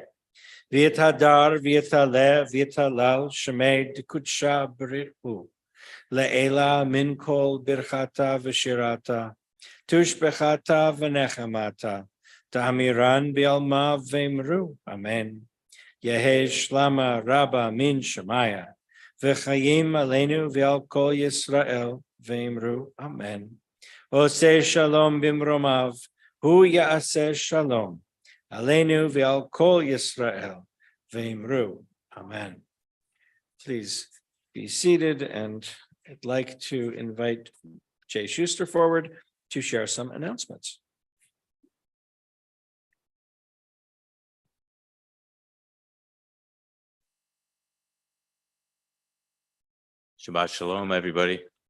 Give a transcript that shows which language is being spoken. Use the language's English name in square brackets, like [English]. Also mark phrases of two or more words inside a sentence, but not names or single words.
[Aramaic] ויתהדר ויתעלה ויתהלל שמה דקודשא בריך הוא. לעלא מן כל ברכתא ושירתא. תשבחתא ונחמתא. דאמירן בעלמא ואמרו. Amen. יהא שלמא רבא מן שמיא. וחיים עלינו ועל כל ישראל ואמרו. [Hebrew] אמן. עושה שלום במרומיו. הוא יעשה שלום. עלינו ועל כל ישראל ואמרו. [Aramaic] Amen. [English] Please be seated, and I'd like to invite Jay Schuster forward to share some announcements. [Hebrew] שבת שלום, [English] everybody.